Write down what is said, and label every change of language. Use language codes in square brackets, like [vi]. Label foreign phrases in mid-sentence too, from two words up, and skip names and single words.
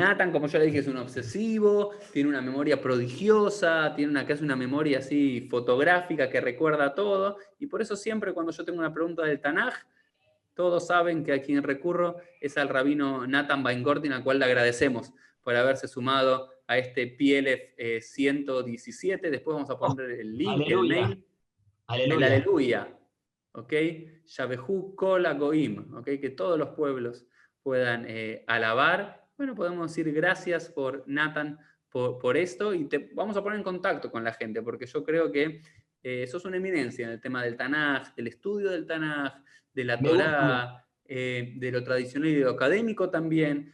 [es] Nathan, como yo le dije, es un obsesivo, tiene una memoria prodigiosa, casi una memoria así fotográfica que recuerda todo, y por eso siempre cuando yo tengo una pregunta del Tanaj, todos saben que a quien recurro es al rabino Nathan Weingarten, al cual le agradecemos por haberse sumado a este PLF 117. Después vamos a poner el link, el Aleluya, mail, el aleluya. aleluya. ¿Ok? [he] יבחו כל הגוים, [es] ¿ok? Que todos los pueblos puedan alabar. Bueno, podemos decir gracias por Nathan por esto, y te vamos a poner en contacto con la gente, porque yo creo que sos una eminencia en el tema del Tanaj, del estudio del Tanaj, de la Me gusta mucho. Torá, de lo tradicional y de lo académico también.